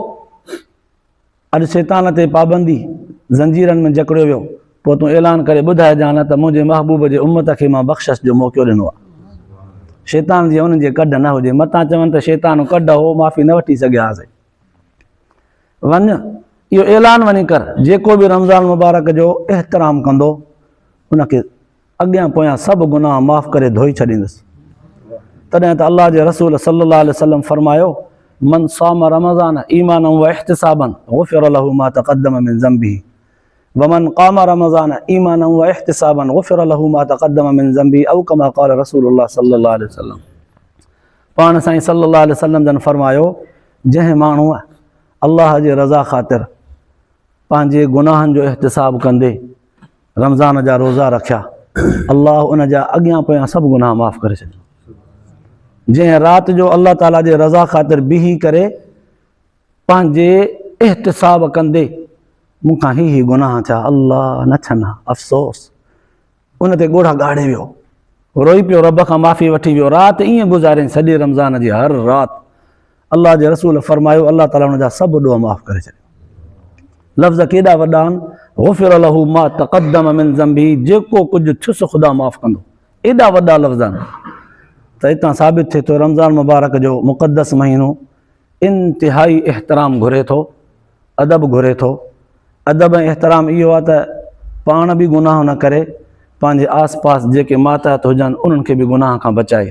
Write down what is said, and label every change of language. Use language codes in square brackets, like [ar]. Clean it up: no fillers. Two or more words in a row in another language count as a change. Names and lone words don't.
[sd] अॼु शैतान ते पाबंदी ज़ंजीरनि में जकड़ियो वियो पोइ तूं ऐलान करे ॿुधाइजां न त मुंहिंजे महबूब जे उम्मत खे मां बख़्शिश जो मौक़ो ॾिनो आहे शैतान जी उन्हनि जे कढ न हुजे मतां चवनि त शैतान कढ हो माफ़ी न वठी सघियासीं वञ इहो ऐलान वञी कर जेको बि रमज़ान मुबारक जो एहतराम कंदो उनखे अॻियां पोयां सभु गुनाह माफ़ करे धोई छॾींदुसि तॾहिं त अल्लाह जे रसूल [ar] صلى الله عليه وسلم [sd] फरमायो [ar] من صام رمضان إيمانا واحتسابا غفر له ما تقدم من ذنبه ومن قام رمضان إيمانا واحتسابا غفر له ما تقدم من ذنبه أو كما قال رسول الله صلى الله عليه وسلم [sd] पाण साईं [ar] صلى الله عليه [sd] वसल्लम जन फरमायो जंहिं माण्हूअ अल्लाह जे रज़ा ख़ातिर पंहिंजे गुनाहनि जो एहतिसाब कंदे रमज़ान जा रोज़ा रखिया अल्लाह उन जा अॻियां पोयां सभु गुनाह माफ़ करे छॾियो जंहिं राति जो अल्लाह ताला जे रज़ा ख़ातिर बीही करे पंहिंजे एहतिसाब कंदे मूंखां ही गुनाह थिया अल्लाह न छना अफ़सोस उन ते ॻोढ़ा ॻाड़े वियो रोई पियो रब खां माफ़ी वठी वियो राति ईअं गुज़ारियईं सॼे रमज़ान जी हर राति अल्लाह जे रसूल फरमायो अल्लाह ताला उनजा सभु ॾोह माफ़ करे छॾियो। लफ़्ज़ केॾा वॾा आहिनि, [ar] غفر له ما تقدم من ذنبه, [sd] जेको कुझु थियुसि ख़ुदा माफ़ कंदो। एॾा वॾा लफ़्ज़ आहिनि। त हितां साबित थिए थो रमज़ान मुबारक जो मुक़द्दस महीनो इंतिहाई एहतराम घुरे थो, अदब घुरे थो। अदब ऐं एहतराम इहो आहे त पाण बि गुनाह न करे, पंहिंजे आस पास जेके मातहत हुजनि उन्हनि खे बि गुनाह खां बचाए।